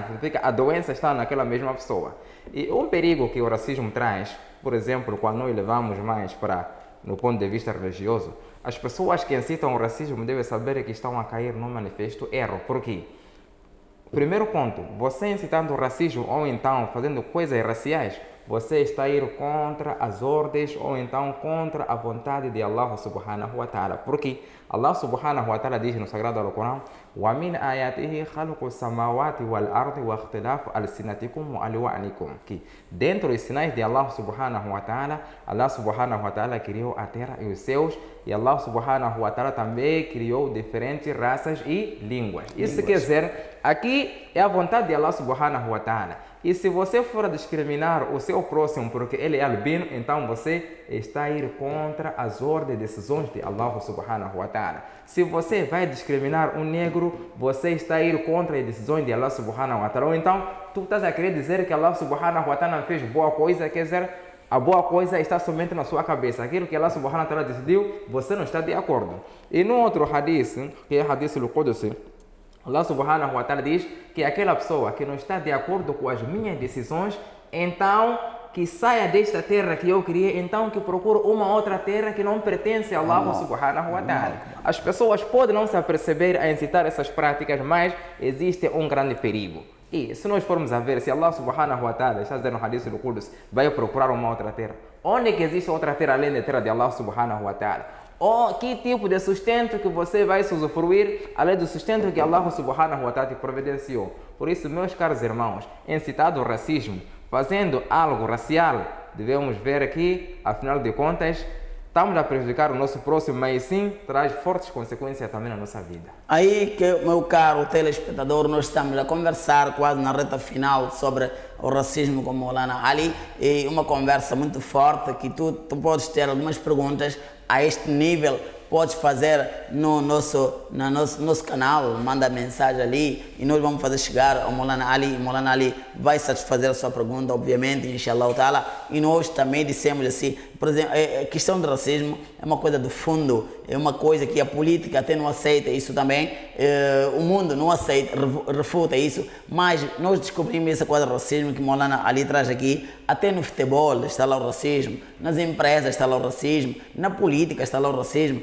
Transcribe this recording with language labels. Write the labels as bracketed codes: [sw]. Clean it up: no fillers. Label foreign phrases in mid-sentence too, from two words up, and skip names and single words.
[pt] Significa a doença está naquela mesma pessoa. E um perigo que o racismo traz, por exemplo, quando nós levamos mais no ponto de vista religioso, as pessoas que incitam o racismo devem saber que estão a cair num manifesto erro. Por quê? Primeiro ponto, você incitando o racismo ou então fazendo coisas raciais, você está a ir contra as ordens ou então contra a vontade de Allah [ar] سبحانه وتعالى. [pt] Porque Allah [ar] سبحانه وتعالى [pt] diz no Sagrado Alcorão: [ar] وَمِنْ آيَاتِهِ خَلْقُ السَّمَاوَاتِ وَالْأَرْضِ وَاخْتِلَافُ أَلْسِنَتِكُمْ وَأَلْوَانِكُم. [pt] Que dentro dos sinais de Allah [ar] سبحانه وتعالى [pt] criou a terra e os céus, e Allah [ar] سبحانه وتعالى [pt] também criou diferentes raças e línguas. Isso quer dizer, aqui é a vontade de Allah [ar] سبحانه وتعالى. [pt] E se você for a discriminar o seu próximo porque ele é albino, então você está a ir contra as ordens e decisões de Allah [ar] سبحانه وتعالى. [pt] Se você vai discriminar um negro, você está a ir contra as decisões de Allah [ar] سبحانه وتعالى. [pt] Ou então, tu estás a querer dizer que Allah [ar] سبحانه وتعالى [pt] fez boa coisa, quer dizer, a boa coisa está somente na sua cabeça. Aquilo que Allah [ar] سبحانه وتعالى [pt] decidiu, você não está de acordo. E no outro hadith, que é o [ar] الحديث القدسي, [pt] Allah [ar] سبحانه وتعالى [pt] diz que aquela pessoa que não está de acordo com as minhas decisões, então que saia desta terra que eu criei, então que procure uma outra terra que não pertence a Allah [ar] سبحانه وتعالى. [pt] As pessoas podem não se aperceber a incitar essas práticas, mas existe um grande perigo. E se nós formos a ver, se Allah [ar] سبحانه وتعالى [pt] está dizendo no hadith do Qudus, vai procurar uma outra terra, onde que existe outra terra além da terra de Allah [ar] سبحانه وتعالى? [pt] Ou que tipo de sustento que você vai se usufruir, além do sustento que Allah [ar] سبحانه وتعالى [pt] te providenciou. Por isso, meus caros irmãos, incitado o racismo, fazendo algo racial, devemos ver que, afinal de contas, estamos a prejudicar o nosso próximo, mas sim traz fortes consequências também na nossa vida. Aí que, meu caro telespectador, nós estamos a conversar quase na reta final sobre o racismo com Maulana Ali, e uma conversa muito forte que tu podes ter algumas perguntas a este nível, podes fazer no nosso canal, manda mensagem ali e nós vamos fazer chegar ao Maulana Ali. O Maulana Ali vai satisfazer a sua pergunta, obviamente, [ar] إن شاء الله تعالى. [pt] E nós também dissemos assim, por exemplo, a questão do racismo é uma coisa do fundo, é uma coisa que a política até não aceita isso também, o mundo não aceita, refuta isso, mas nós descobrimos essa coisa do racismo que o Maulana Ali traz aqui. Até no futebol está lá o racismo, nas empresas está lá o racismo, na política está lá o racismo.